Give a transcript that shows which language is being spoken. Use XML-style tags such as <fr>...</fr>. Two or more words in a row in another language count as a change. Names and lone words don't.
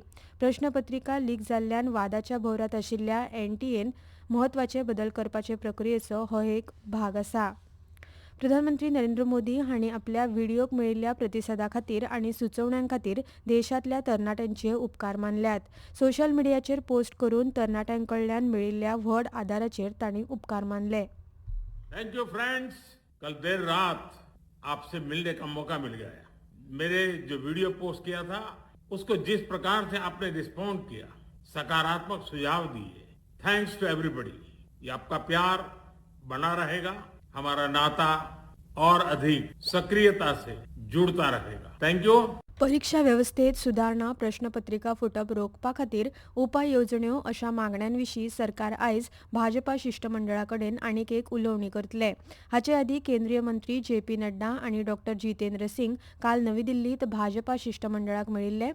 <kok>प्रश्नपत्रिका लीक जाल्ल्यान वादाच्या भोवरांत आशिल्ल्या एनटीएन म्हत्वाचे बदल करपाचे प्रक्रियेचो हो एक भाग आसा. प्रधानमंत्री नरेंद्र मोदी हांणी आपल्या व्हिडिओक मेळिल्ल्या प्रतिसादा खातीर आनी सुचोवण्यां खातीर देशांतल्या तरणाट्यांचे उपकार मानल्यात. सोशल मिडियाचेर पोस्ट करून तरणाट्यांकडल्यान मेळिल्ल्या व्हड आदाराचेर तांणी उपकार मानले.</kok> <en>thank you friends.</en> <hi>कल देर रात आपसे मिलने का मौका मिल गया. मेरे जो वीडियो पोस्ट किया था उसको जिस प्रकार से आपने रिस्पॉन्ड किया, सकारात्मक सुझाव दिए,</hi> <en>thanks to everybody.</en> <hi>ये आपका प्यार बना रहेगा, हमारा नाता और अधिक सक्रियता से जुड़ता रहेगा.</hi> <en>thank you.</en> <kok>परीक्षा वेवस्थेत सुदारणा, प्रश्नपत्रिका फुटप रोखपा खातीर उपाय येवजण्यो अशा मागण्यांविशीं सरकार आयज भाजपा शिष्टमंडळा कडेन आनीक एक उलोवणी करतले. हाचे आदीं केंद्रीय मंत्री जे.पी. नड्डा आनी डॉ. जितेंद्र सिंग काल नवी दिल्लींत भाजपा शिष्टमंडळाक मेळिल्ले.</kok>